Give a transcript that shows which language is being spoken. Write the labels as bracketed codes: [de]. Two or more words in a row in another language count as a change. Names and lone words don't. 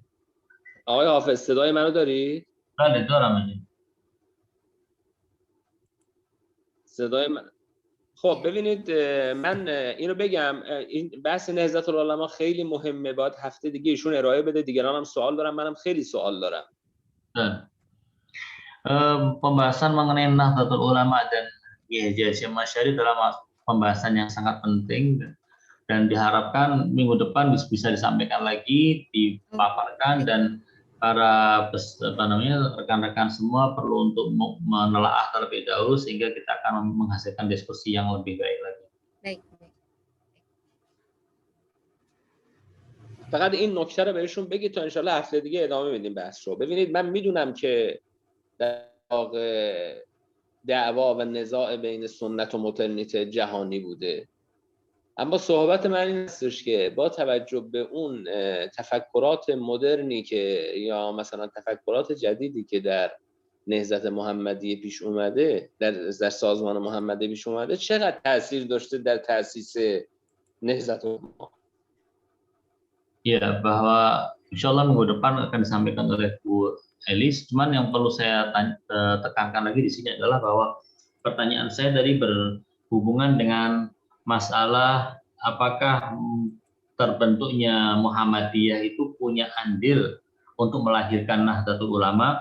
[fa] آقای حافظ صدای منو داری؟ بله دارم. صدای من. خب ببینید من اینو بگم، این بحث نهضت العلما خیلی مهمه، باید هفته دیگه ایشون ارائه بده، دیگران هم سوال دارم، منم خیلی سوال دارم. [id] Pembahasan mengenai Nahdlatul Ulama dan YHJ Hasyim Asy'ari dalam pembahasan yang sangat penting dan diharapkan minggu depan bisa disampaikan lagi, dipaparkan, dan para rekan-rekan semua perlu untuk menelaah terlebih dahulu sehingga kita akan menghasilkan diskusi yang lebih baik lagi. Baik. [fa] فقط این نکته رو بهشون بگید تا [ar] انشالله [fa] هفته دیگه ادامه بدیم بحث رو. ببینید من میدونم که در واقع دعوا و نزاع بین سنت و مدرنیته جهانی بوده، اما صحبت من این هستش که با توجه به اون تفکرات مدرنی که یا مثلا تفکرات جدیدی که در نهضت محمدی پیش اومده، در سازمان محمدی پیش اومده، چقدر تاثیر داشته در تأسیس نهضت العلما. [id] Ya, bahwa [ar] إن شاء الله [id] minggu depan akan disampaikan oleh Bu Elis. Cuman yang perlu saya tekankan lagi di sini adalah bahwa pertanyaan saya tadi berhubungan dengan masalah apakah terbentuknya Muhammadiyah itu punya andil untuk melahirkan Nahdlatul Ulama.